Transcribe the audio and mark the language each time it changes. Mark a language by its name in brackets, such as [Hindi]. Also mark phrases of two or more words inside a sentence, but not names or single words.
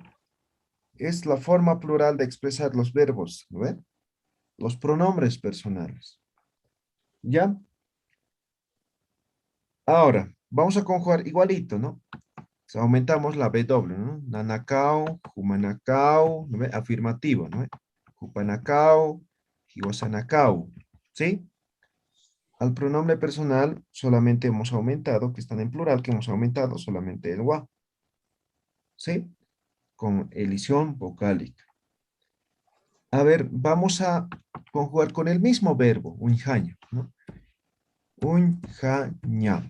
[Spanish] Es la forma plural de expresar los verbos, ¿no ven? Los pronombres personales. ¿Ya? Ahora, vamos a conjugar igualito, ¿no? O sea, aumentamos la W, ¿no? [Aymara] Nanacao, Humanacao, [Spanish] ¿no ve? Afirmativo, ¿no ve? [Aymara] Hupanacao, Hiwasanacao, [Spanish] ¿sí? Al pronombre personal solamente hemos aumentado, que están en plural, que hemos aumentado solamente el wa, ¿sí? Con elisión vocálica. A ver, vamos a conjugar con el mismo verbo, unjaña, ¿no?